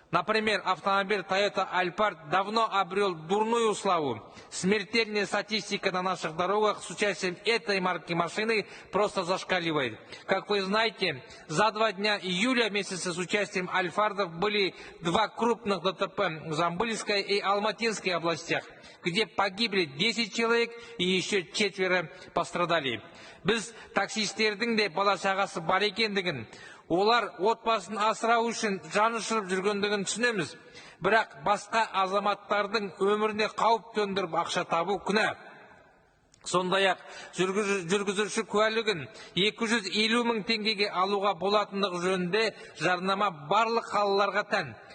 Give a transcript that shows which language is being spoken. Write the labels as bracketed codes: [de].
[ru] Например, автомобиль Toyota Alphard давно обрел дурную славу. Смертельная статистика на наших дорогах с участием этой марки машины просто зашкаливает. Как вы знаете, за 2 дня июля месяца с участием Альфардов были 2 крупных ДТП в Жамбылской и Алматинской областях, где погибли 10 человек и еще 4 пострадали. [kk] Біз таксистердің де бала-шағасы бар екендігін, олар отбасын асырау үшін жан ұшырып жүргендігін түсінеміз. Бірақ басқа азаматтардың өміріне қауіп төндіріп ақша табу күнә. Сондай-ақ жүргізуші куәлігін 250 мың теңгеге алуға болатындығы жөнінде жарнама барлық қалаларға тән.